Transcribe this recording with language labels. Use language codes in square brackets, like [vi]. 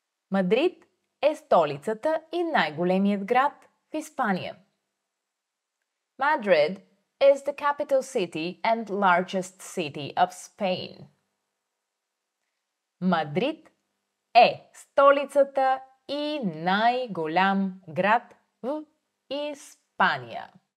[bg] Мадрид е столицата и най-големият град в Испания. [en] Madrid is the capital city and largest city of Spain. [bg] Мадрид е столицата и най-голям град в Испания.